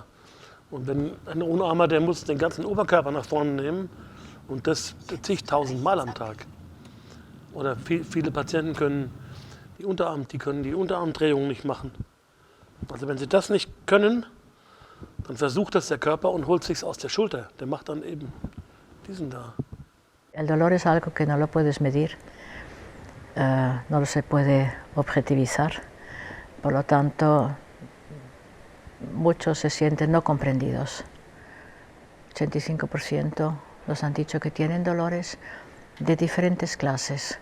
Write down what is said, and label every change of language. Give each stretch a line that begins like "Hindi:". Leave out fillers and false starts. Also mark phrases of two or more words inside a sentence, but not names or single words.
German: Und wenn ein Unarmer, der muss den ganzen Oberkörper nach vorne nehmen und das zigtausend Mal am Tag. Oder viele Patienten können die Unterarmdrehung nicht machen. Also wenn sie das nicht können, dann versucht das der Körper und holt sich's aus der Schulter. Der macht dann eben diesen da.
Spanish: El dolor es algo que no lo puedes medir, no lo se puede objetivizar. Por lo tanto, muchos se sienten no comprendidos. 85% nos han dicho que tienen dolores de diferentes clases.